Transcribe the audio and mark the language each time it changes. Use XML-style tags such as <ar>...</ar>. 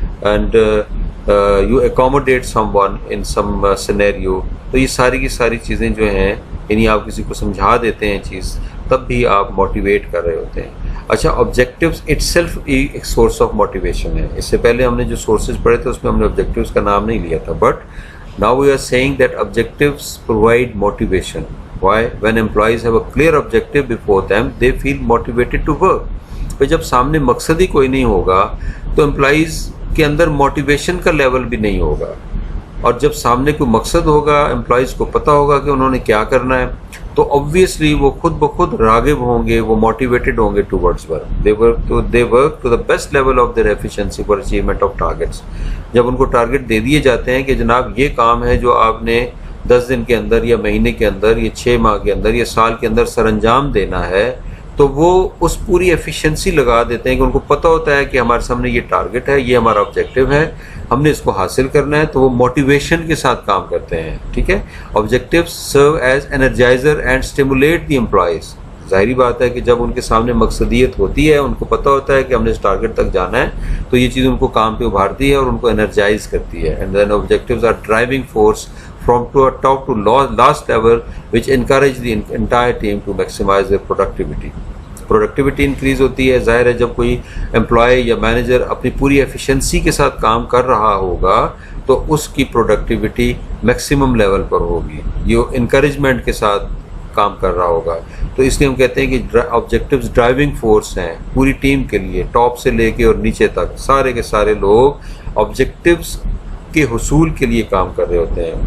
<en>And you accommodate someone in some scenario.</en> <ur>تو یہ ساری کی ساری چیزیں جو ہیں، یعنی آپ کسی کو سمجھا دیتے ہیں چیز، تب بھی آپ موٹیویٹ کر رہے ہوتے ہیں. اچھا، آبجیکٹیوز اٹ سیلف ایک سورس آف موٹیویشن ہے. اس سے پہلے ہم نے جو سورسز پڑھے تھے اس میں ہم نے آبجیکٹیوز کا نام نہیں لیا تھا،</ur> <en>But now we are seeing that objectives provide motivation. Why? When employees have a clear objective before them they feel motivated to work.</en> <ur>پھر جب سامنے مقصد ہی کوئی نہیں ہوگا تو امپلائیز کے اندر موٹیویشن کا لیول بھی نہیں ہوگا. اور جب سامنے کوئی مقصد ہوگا، امپلائیز کو پتہ ہوگا کہ انہوں نے کیا کرنا ہے، تو obviously وہ خود بخود راغب ہوں گے، وہ موٹیویٹڈ ہوں گے</ur> <en>towards work. They work to the best level of their efficiency for achievement of targets.</en> <ur>جب ان کو ٹارگٹ دے دیے جاتے ہیں کہ جناب یہ کام ہے جو آپ نے 10 دن کے اندر یا مہینے کے اندر یا 6 ماہ کے اندر یا سال کے اندر سر انجام دینا ہے، تو وہ اس پوری ایفیشنسی لگا دیتے ہیں کہ ان کو پتہ ہوتا ہے کہ ہمارے سامنے یہ ٹارگٹ ہے، یہ ہمارا آبجیکٹیو ہے، ہم نے اس کو حاصل کرنا ہے. تو وہ موٹیویشن کے ساتھ کام کرتے ہیں. ٹھیک ہے.</ur> <en>Objectives serve as energiser and stimulate the employees.</en> <ur>ظاہری بات ہے کہ جب ان کے سامنے مقصدیت ہوتی ہے، ان کو پتہ ہوتا ہے کہ ہم نے اس ٹارگٹ تک جانا ہے، تو یہ چیز ان کو کام پہ ابھارتی ہے اور ان کو انرجائز کرتی ہے.</ur> <en>And then objectives are driving force from top to last level which encourage the entire team to maximize their productivity.</en> <ur>Productivity increase ہوتی ہے. ظاہر ہے جب کوئی امپلائی یا مینیجر اپنی پوری ایفیشنسی کے ساتھ کام کر رہا ہوگا تو اس کی پروڈکٹیوٹی میکسیمم لیول پر ہوگی. یہ انکریجمنٹ کے ساتھ کام کر رہا ہوگا. تو اس لیے ہم کہتے ہیں کہ آبجیکٹیوز ڈرائیونگ فورس ہیں پوری ٹیم کے لیے، ٹاپ سے لے کے اور نیچے تک سارے کے سارے لوگ آبجیکٹیوز کے حصول کے لیے کام کر رہے ہوتے ہیں.</ur>